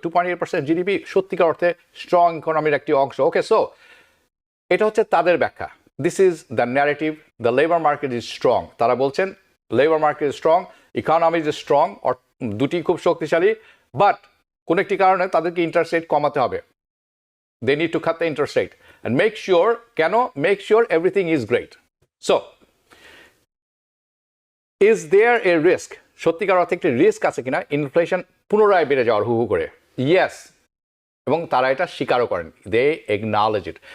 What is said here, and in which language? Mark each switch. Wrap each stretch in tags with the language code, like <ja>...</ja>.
<bn>2.8% GDP সত্যিকার অর্থে strong ইকোনমির একটি অংশ।</bn> <en>okay, so</en> <bn>এটা হচ্ছে তাদের ব্যাখ্যা।</bn> <en>This is the narrative, the labour market is strong.</en> <bn>তারা বলছেন</bn> <en>labour market is strong,</en> <bn>economy is strong, দুটি খুব শক্তিশালী, বাট কোন একটি কারণে তাদেরকে ইন্টারেস্ট রেট কমাতে হবে।</bn> <en>They need to cut the interest rate and make sure, make sure everything is great. So, is there a risk?</en> <bn>সত্যিকার অর্থে একটি রিস্ক আছে কিনা ইনফ্লেশন পুনরায় বেড়ে যাওয়ার হু করে? ইয়েস, এবং তারা এটা স্বীকারও করেন,</bn> <en>They acknowledge it.</en>